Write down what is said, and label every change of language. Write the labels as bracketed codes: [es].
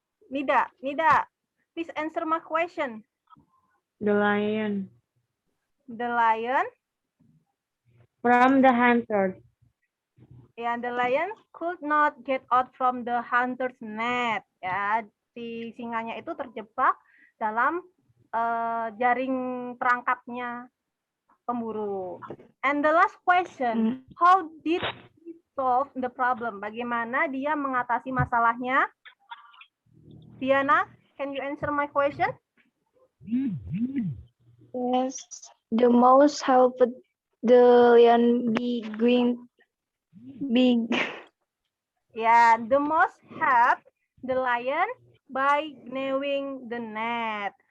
[en] Nida, please answer my question. The lion. The lion, From the hunter. ya, the lion could not get out from the hunter's net. [id] Ya, si singanya itu terjebak dalam jaring perangkapnya pemburu. [en] And the last question, how did he solve the problem? [id] Bagaimana dia mengatasi masalahnya? [en] Diana, can you answer my question? Yes. The mouse helped the lion be going big. Yeah, the mouse helped the lion by gnawing the net.